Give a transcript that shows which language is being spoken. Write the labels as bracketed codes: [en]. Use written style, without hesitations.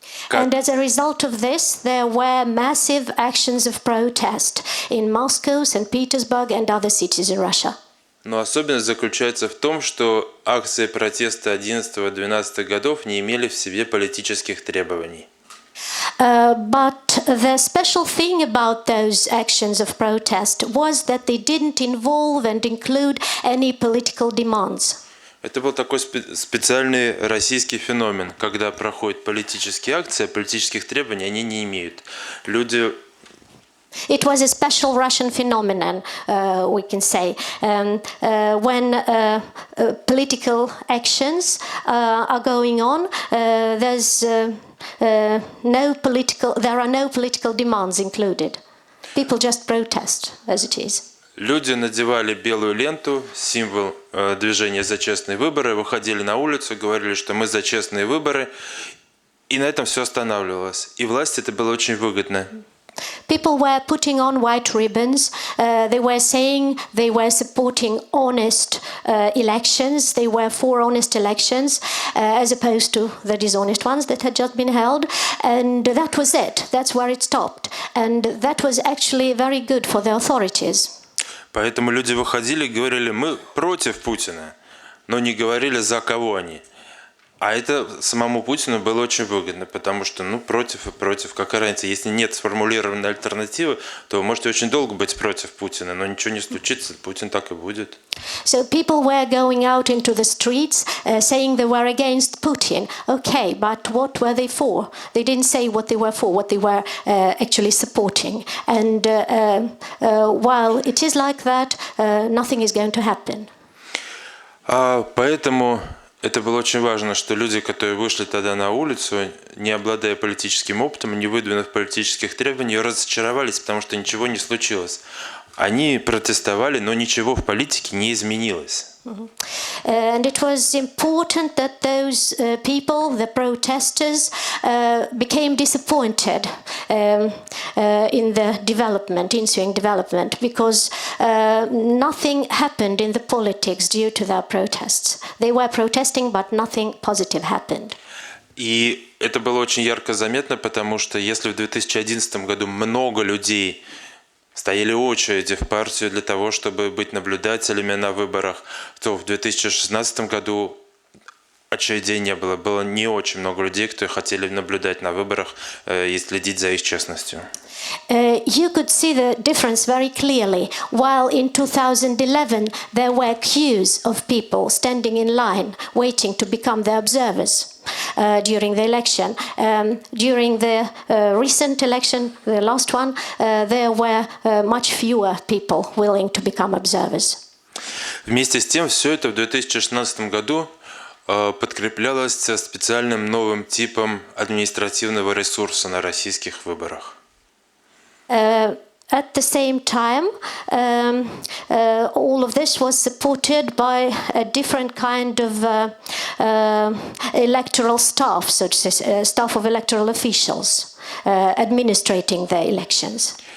[en] And as a result of this, there were massive actions of protest in Moscow, St. Petersburg and other cities in Russia. [ru] Но особенность заключается в том, что акции протеста 11-12 годов не имели в себе политических требований. [en] But the special thing about those actions of protest was that they didn't involve and include any political demands. [ru] Это был такой специальный российский феномен, когда проходят политические акции, а политических требований они не имеют. Люди [en] It was a special Russian phenomenon, we can say, when political actions are going on. There are no political demands included. People just protest as it is. [ru] Люди надевали белую ленту, символ движения за честные выборы, выходили на улицу, говорили, что мы за честные выборы, и на этом все останавливалось. И власти это было очень выгодно. [en] People were putting on white ribbons. They were saying they were supporting honest elections. They were for honest elections, as opposed to the dishonest ones that had just been held. And that was it. That's where it stopped. And that was actually very good for the authorities. [ru] Поэтому люди выходили и говорили, мы против Путина, но не говорили, за кого они. А это самому Путину было очень выгодно, потому что, против и против, какая разница, если нет сформулированной альтернативы, то вы можете очень долго быть против Путина, но ничего не случится, Путин так и будет. [en] So people were going out into the streets saying they were against Putin. Okay, but what were they for? They didn't say what they were for, what they were actually supporting. And while it is like that, nothing is going to happen. [ru] Поэтому это было очень важно, что люди, которые вышли тогда на улицу, не обладая политическим опытом, не выдвинув политических требований, разочаровались, потому что ничего не случилось. Они протестовали, но ничего в политике не изменилось. [en] And it was important that those people, the protesters, became disappointed in the development, ensuing development, because nothing happened in the politics due to their protests. They were protesting, but nothing positive happened. [ru] И это было очень ярко заметно, потому что если в 2011 году много людей стояли очереди в партию для того, чтобы быть наблюдателями на выборах, то в 2016 году очередей не было. Было не очень много людей, кто хотели наблюдать на выборах и следить за их честностью. [en] You could see the difference very clearly. While in 2011 there were queues of people standing in line waiting to become the observers during the election. During the recent election, the last one, there were much fewer people willing to become observers. [ru] Вместе с тем, все это в 2016 году подкреплялось специальным новым типом административного ресурса на российских выборах. [en] At the same time, all of this was supported by a different kind of electoral staff, so to say, staff of electoral officials administrating the elections.